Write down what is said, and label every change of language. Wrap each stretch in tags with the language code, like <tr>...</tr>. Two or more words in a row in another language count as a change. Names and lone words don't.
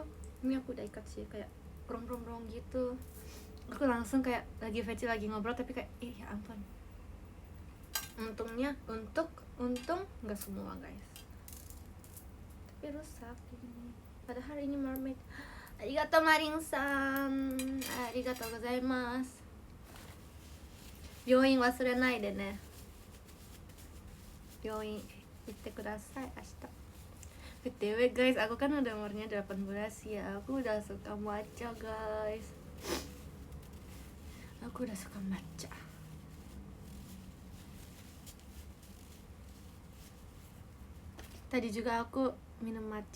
<id>Ini aku udah ikat sih, kayak rong gitu. Aku langsung kayak lagi VC lagi ngobrol tapi kayak ya ampun. Untung nggak semua guys, tapi rusak ini. Padahal ini mermaid.</id> <ja>ありがとう マリンさん ありがとう ございます. 病院忘れないでね。病院行ってください明日。</ja> <id>BTW guys, aku kan udah umurnya 18 ya. Aku udah suka matcha guys. Aku udah suka matcha. Tadi juga aku minum matcha.</id>